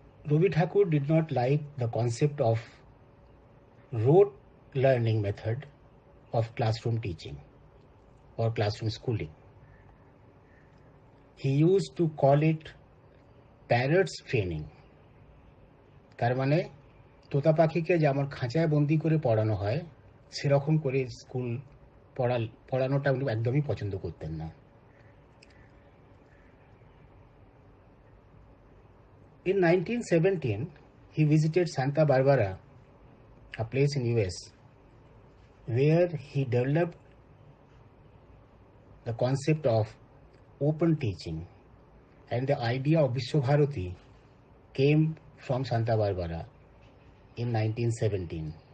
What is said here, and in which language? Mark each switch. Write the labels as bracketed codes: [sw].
[en] Ravi Tagore did not like the concept of rote learning method of classroom teaching or classroom schooling. He used to call it parrots training. [bn] তার মানে তোতা পাখিকে যেমন খাঁচায় বন্দি করে পড়ানো হয় সেরকম করে স্কুল পড়ানোটা উনি একদমই পছন্দ করতেন না। [en] In 1917, he visited Santa Barbara, a place in US, where he developed the concept of open teaching, and the idea of Vishwabharati came from Santa Barbara in 1917.